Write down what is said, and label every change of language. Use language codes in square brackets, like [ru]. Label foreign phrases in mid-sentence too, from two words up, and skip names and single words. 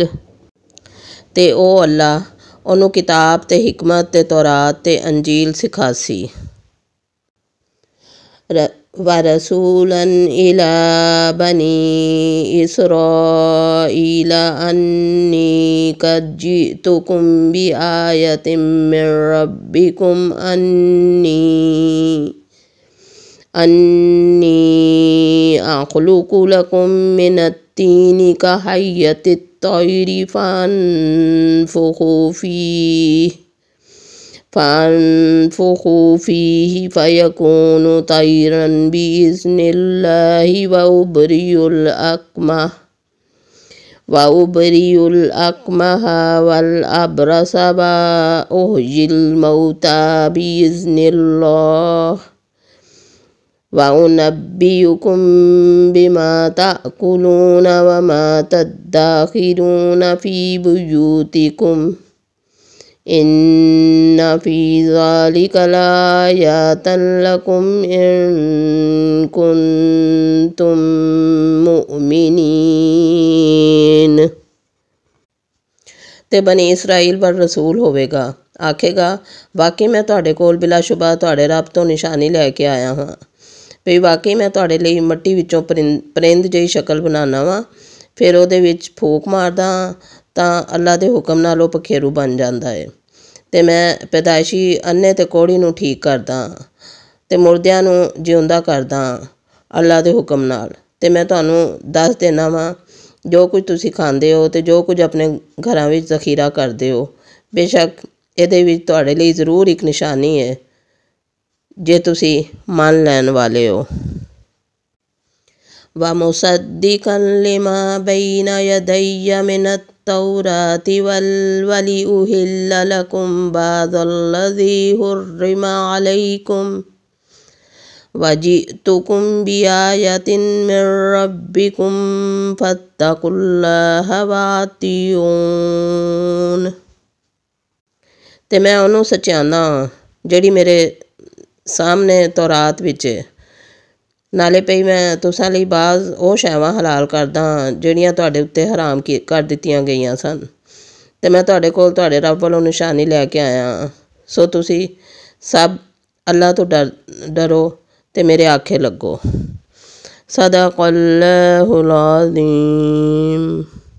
[pa] ਤੇ ਓ ਅੱਲਾਹ ਉਨ੍ਹਾਂ ਨੇ ਕਿਤਾਬ ਤੇ ਹਿਕਮਤ ਤੇ ਤੌਰਾਤ ਤੇ ਅੰਜੀਲ ਸਿਖਾਸੀ। [ar] ورسولا إلى بني إسرائيل أني قد جئتكم بآية من ربكم أني أخلق لكم من الطين كهيئة الطير فأنفخ فيه فيكون طيرا بإذن الله وأبرئ الأكمه والأبرص وأحيي الموتى بإذن الله وأنبئكم بما تأكلون وما تدخرون في بيوتكم إن في ذلك لآية لكم إن كنتم مؤمنين. [pa] ਤੇ ਬਨੀ ਇਸਰਾਈਲ ਪਰ ਰਸੂਲ ਹੋਵੇਗਾ, ਆਖੇਗਾ ਵਾਕਈ ਮੈਂ ਤੁਹਾਡੇ ਕੋਲ ਬਿਲਾਸ਼ੁਬਾ ਤੁਹਾਡੇ ਰੱਬ ਤੋਂ ਨਿਸ਼ਾਨੀ ਲੈਕੇ ਆਇਆ ਹਾਂ। ਭੀ ਵਾਕਈ ਮੈਂ ਤੁਹਾਡੇ ਲਈ ਮਿੱਟੀ ਵਿੱਚੋਂ ਪਰਿੰਦ ਜਿਹੀ ਸ਼ਕਲ ਬਣਾਨਾ ਵਾਂ, ਫਿਰ ਉਹਦੇ ਵਿੱਚ ਫੂਕ ਮਾਰਦਾ ਤਾਂ अल्लाह ਦੇ हुक्म ਨਾਲ ਉਹ ਪਖੇਰੂ ਬਣ ਜਾਂਦਾ है। ਤੇ ਮੈਂ ਪੈਦਾਇਸ਼ੀ ਅੰਨ੍ਹੇ ਤੇ ਕੋਹੜੀ ਨੂੰ ਠੀਕ ਕਰਦਾ ਤੇ ਮੁਰਦਿਆਂ ਨੂੰ ਜਿਉਂਦਾ ਕਰਦਾ अल्लाह ਦੇ हुक्म ਨਾਲ। ਤੇ मैं ਤੁਹਾਨੂੰ ਦੱਸ ਦੇਣਾ ਵਾ ਜੋ ਕੁਝ ਤੁਸੀਂ ਖਾਂਦੇ ਹੋ ਤੇ ਜੋ ਕੁਝ ਆਪਣੇ ਘਰਾਂ ਵਿੱਚ ਜ਼ਖੀਰਾ ਕਰਦੇ ਹੋ, ਬੇਸ਼ੱਕ ਇਹਦੇ ਵਿੱਚ ਤੁਹਾਡੇ ਲਈ ਜ਼ਰੂਰ ਇੱਕ ਨਿਸ਼ਾਨੀ ਹੈ ਜੇ ਤੁਸੀਂ ਮੰਨ ਲੈਣ ਵਾਲੇ ਹੋ। [ar] ومصدقا لما بين يدي من التوراة ولأحل لكم بعض الذي حرم عليكم وجئتكم بآية من ربكم فاتقوا الله وأطيعون. [pa] ਤੇ ਮੈਂ ਉਹਨੂੰ ਸਚਿਆਨਾ ਜਿਹੜੀ ਮੇਰੇ ਸਾਹਮਣੇ ਤੌਰਾਤ ਵਿੱਚ ਨਾਲੇ ਪਈ ਮੈਂ ਤੁਸਾਂ ਲਈ ਬਾਜ਼ ਉਹ ਸ਼ੈਵਾਂ ਹਲਾਲ ਕਰਦਾ ਜਿਹੜੀਆਂ ਤੁਹਾਡੇ ਉੱਤੇ ਹਰਾਮ ਕਰ ਦਿੱਤੀਆਂ ਗਈਆਂ ਸਨ। ਤੇ ਮੈਂ ਤੁਹਾਡੇ ਕੋਲ ਤੁਹਾਡੇ ਰੱਬ ਵੱਲੋਂ ਨਿਸ਼ਾਨੀ ਲੈ ਕੇ ਆਇਆ, ਸੋ ਤੁਸੀਂ ਸਭ ਅੱਲਾ ਤੋਂ ਡਰੋ ਤੇ ਮੇਰੇ ਆਖੇ ਲੱਗੋ। [ar] صدق الله العظيم.